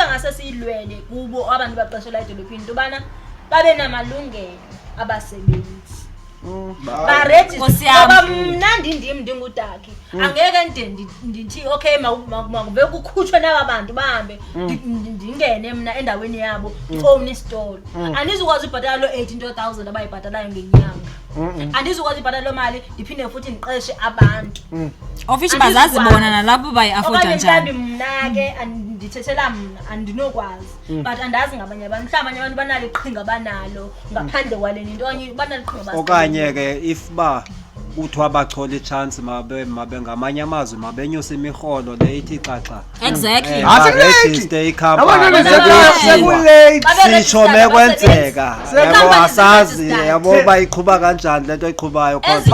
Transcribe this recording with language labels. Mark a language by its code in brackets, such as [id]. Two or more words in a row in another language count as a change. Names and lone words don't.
[xh] ngase siyilwele kubo abantu baqeshela edolophini tobana babe namalungelo abasebenzi ba register mnandi ndingudaki angeke ndithi okay makube kukhutshwe nabantu bahambe ndingene mina endaweni yabo phone istore anizukwazi ibhatala lo 18000 abayibhatalayo ngenyanga anizukwazi ibhatala lo mali ndiphinde futhi ndiqeshe abantu [zu] office bazazi bona nalapho bayiafforda njani [xh] mina ke andithethela mina andinokwazi but andazi ngabanye abantu mhlawumbe abantu banalo iqhinga banalo ngaphandle kwaleni into banalo iqhinga okanye ke if ba uthi wabachola ichance mabe ngamanye amazwi mabenyusa imiholo le ithi xaxa [en] exactly [zu] register icompany sisho mekwenzeka yabo asazi yabo bayiqhuba kanjani lento iqhubayo cause